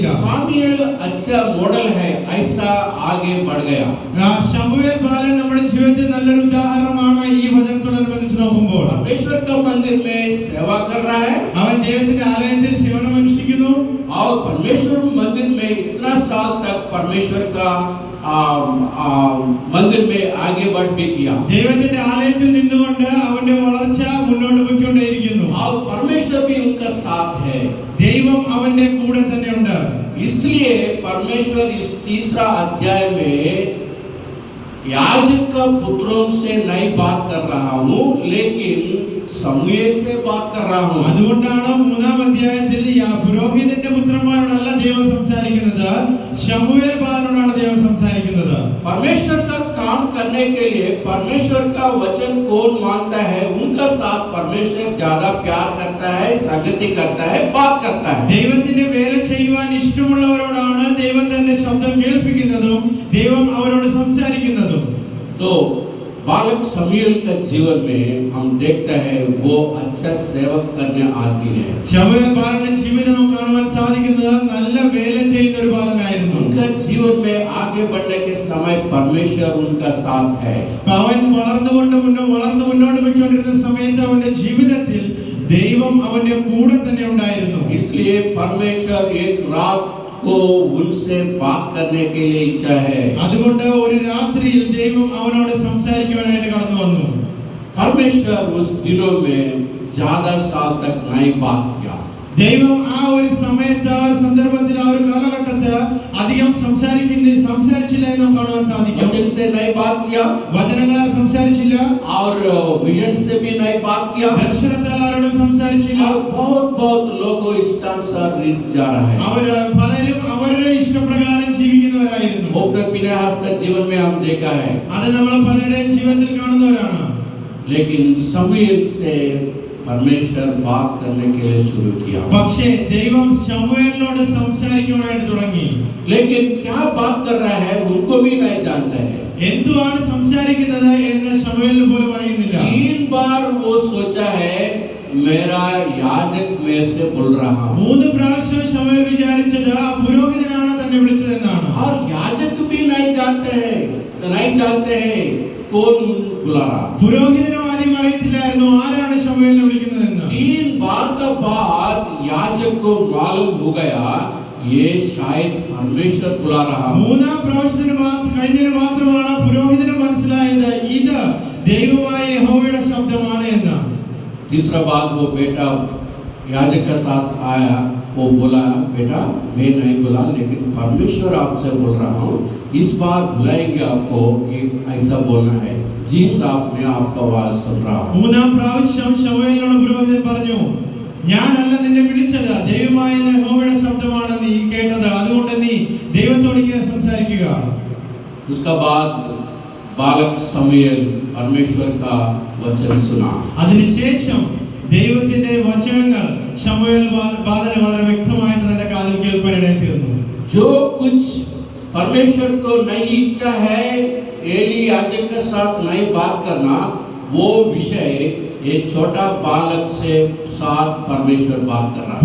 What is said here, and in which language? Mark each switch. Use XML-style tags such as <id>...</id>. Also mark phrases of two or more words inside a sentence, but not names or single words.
<hi>शमूएल अच्छा मॉडल है, ऐसा आगे बढ़ गया.</hi> <ml>ശമൂവേൽ ബാലൻ നമ്മുടെ ജീവിതത്തിൽ നല്ലൊരു ഉദാഹരണമാണ്. ഈ വചനത്തോടനുബന്ധിച്ച് നോക്കുമ്പോൾ</ml> <hi>परमेश्वर का मंदिर में सेवा कर रहा है.</hi> <ml>അവൻ ദൈവത്തിന്റെ ആലയത്തിൽ സേവനം അനുഷ്ഠിക്കുന്നു.</ml> <hi>और परमेश्वर मंदिर में इतना साल तक परमेश्वर का मंदिर में आगे बढ़ भी किया।</hi> <ml>ദൈവത്തിന്റെ ആലയത്തിൽ നിന്നുകൊണ്ട് അവന്റെ വളർച്ച മുന്നോട്ട് പോയിക്കൊണ്ടേയിരിക്കുന്നു.</ml> <hi>और परमेश्वर भी उनका साथ है।</hi> <ml>ദൈവം അവന്റെ കൂടെ തന്നെ ഉണ്ട്.</ml> <hi>इसलिए परमेश्वर इस तीसरा अध्याय में याजक का पुत्रों से नहीं बात कर रहा हूँ, लेकिन സമൂയേൽ से बात कर रहा हूँ।</hi> <ml>അതുകൊണ്ടാണ് മൂന്നാം അധ്യായത്തിൽ പുരോഹിതന്റെ പുത്രന്മാരോടല്ല ദൈവം സംസാരിക്കുന്നത്, ശമൂവേൽ ബാലനോടാണ് ദൈവം സംസാരിക്കുന്നത്.</ml> <hi>परमेश्वर का काम करने के लिए परमेश्वर का वचन कौन मानता है, उनका साथ परमेश्वर ज्यादा प्यार करता है, संगति करता है, बात करता है।</hi> <ml>ദൈവത്തിന്റെ വേല ചെയ്യുവാൻ ഇഷ്ടമുള്ളവരോടാണ് ദൈവം തന്റെ ശബ്ദം കേൾപ്പിക്കുന്നതും ദൈവം അവരോട് സംസാരിക്കുന്നതും.</ml> <hi>तो बालक शमूएल के जीवन में हम देखते हैं वो अच्छा सेवक करने आदमी है।</hi> <ml>ശമൂവേൽ ബാലന്റെ ജീവിതം നമുക്ക് കാണുവാൻ സാധിക്കുന്നത് നല്ല വേല ചെയ്യുന്ന ഒരു ബാലനായിരുന്നു.</ml> <hi>उनका जीवन में आगे बढ़ने के समय परमेश्वर उनका साथ है।</hi> <ml>അവൻ വളർന്നു മുന്നോട്ട് പോയിക്കൊണ്ടിരുന്ന സമയത്ത് അവന്റെ ജീവിതത്തിൽ ദൈവം അവന്റെ കൂടെ തന്നെ ഉണ്ടായിരുന്നു.</ml> <hi>इसलिए परमेश्वर एक रात को उनसे बात करने के लिए इच्छा है।</hi> <ml>അതുകൊണ്ട് ഒരു രാത്രിയിൽ ദൈവം അവനോട് സംസാരിക്കുവാനായിട്ട് കടന്നു വന്നു.</ml> <hi>परमेश्वर उस दिनों में ज्यादा साल तक नहीं बात किया।</hi> <ml>ദൈവം ആ ഒരു സമയത്ത് ആ സന്ദർഭത്തിൽ ആ ഒരു കാലഘട്ടത്തിൽ അധികം സംസാരിച്ചില്ല എന്ന് കാണുവാൻ സാധിക്കും.</ml> <hi>वचन से नहीं बात किया,</hi> <ml>വചനങ്ങളാൽ സംസാരിച്ചില്ല,</ml> <hi>और विजन से भी नहीं बात किया,</hi> <ml>ദർശനത്താൽ ആരോടും സംസാരിച്ചില്ല.</ml> <hi>और बहुत लोगों इष्टानुसार जा रहा है।</hi> <ml>പലരും അവരുടെ ഇഷ്ടപ്രകാരം ജീവിക്കുന്നവരായിരുന്നു.</ml> <hi>ओप्रे फिनेहास का जीवन में हम देखा है।</hi> <ml>അത് നമ്മൾ പലരുടെയും ജീവിതത്തിൽ കാണുന്നവരാണ്.</ml> <hi>लेकिन शमूएल से परमेश्वर बात करने के लिए शुरू किया।</hi> <ml>പക്ഷേ ദൈവം ശമൂവേലിനോട് സംസാരിക്കുവാനായിട്ട് തുടങ്ങി.</ml> <hi>लेकिन क्या बात कर रहा है उनको भी नहीं जानता है।</hi> <ml>എന്തുവാണ് സംസാരിക്കുന്നത് എന്ന് ശമൂവേലിന് പോലും അറിയുന്നില്ല.</ml> <hi>3 बार वो सोचा है मेरा याजक मेरे से बोल रहा।</hi> <ml>3 പ്രാവശ്യം ശമൂവേൽ വിചാരിച്ചത് ആ പുരോഹിതനാണ് തന്നെ വിളിച്ചതെന്നാണ്.</ml> <hi>और याजक भी नहीं जानते हैं कौन बुला रहा।</hi> <ml>പുരോഹിതനും ആദ്യം അറിയത്തില്ലായിരുന്നു ആരാണ് ശമൂവേലിനെ വിളിക്കുന്നതെന്ന്.</ml> <hi>3 बार का बाद याजक को मालूम हो गया ये शायद परमेश्वर बुला रहा।</hi> <ml>മൂന്നാം പ്രാവശ്യത്തിന് കഴിഞ്ഞതിന് മാത്രമാണ് പുരോഹിതന് മനസ്സിലായത് ഇത് ദൈവമായ യഹോവയുടെ ശബ്ദമാണ് എന്ന്.</ml> <hi>तीसरा बात वो बेटा याजक के साथ आया, वो बोला बेटा मैं नहीं बोला, लेकिन परमेश्वर आपसे बोल रहा हूँ, इस बार बुलाएंगे आपको, एक ऐसा बोलना है। जी साहब मैं आपका आवाज सुन रहा हूँ।</hi> <ml>മൂന്നാം പ്രാവശ്യം ശമൂവേലിനോട് പുരോഹിതൻ പറഞ്ഞു, ഞാനല്ല നിന്നെ വിളിച്ചത്, ദൈവമായ യഹോവയുടെ ശബ്ദമാണ് നീ കേട്ടത്, അതുകൊണ്ട് നീ ദൈവത്തോട് ഇങ്ങനെ സംസാരിക്കുക.</ml> <hi>उसका बाद बालक शमूएल परमेश्वर का वचन सुना।</hi> <ml>അതിനുശേഷം ദൈവത്തിന്റെ വചനങ്ങൾ ശമൂവേൽ ബാലന് വളരെ വ്യക്തമായിട്ട് തന്റെ കാതിൽ കേൾക്കാനിടയായി തീർന്നു.</ml> <hi>जो कुछ परमेश्वर को नहीं इच्छा है एली याजक के साथ नहीं बात करना, वो विषय एक छोटा बालक से साथ परमेश्वर बात कर रहा है।</hi>